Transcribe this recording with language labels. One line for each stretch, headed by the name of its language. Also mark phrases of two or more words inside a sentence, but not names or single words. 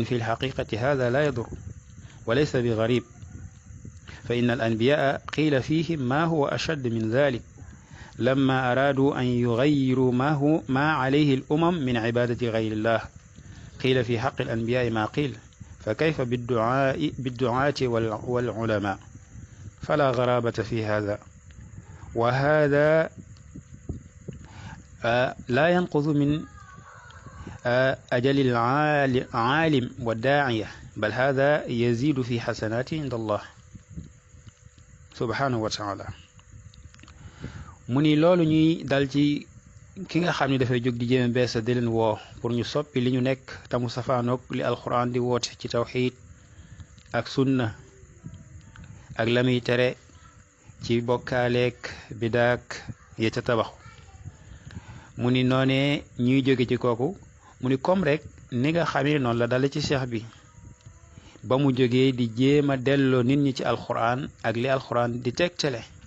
Arabic: في الحقيقة هذا لا يضر وليس بغريب فإن الأنبياء قيل فيهم ما هو أشد من ذلك لما أرادوا أن يغيروا ما عليه الأمم من عبادة غير الله قيل في حق الأنبياء ما قيل فكيف بالدعاة والعلماء فلا غرابة في هذا وهذا لا ينقض من أجل العالم والداعية بل هذا يزيد في حسناته عند الله سبحانه وتعالى
Wolof: mu ni loolu ñuy dal ci ki nga xam ne dafay jóg di jéem beesa di leen woo pour ñu soppi li ñu nekk tamu safaanoog li alquran di woote ci tawxiid ak sunna ak la muy tere ci bokkaaleek bidaak ya ca tabaxu mu ni noonee ñuy jóge ci kooku mu ni comme rek ni nga xamee noonu la dale ci cheikh bi ba mu jógee di jéem a delloo nit ñi ci alquran ak li alquran di tegtale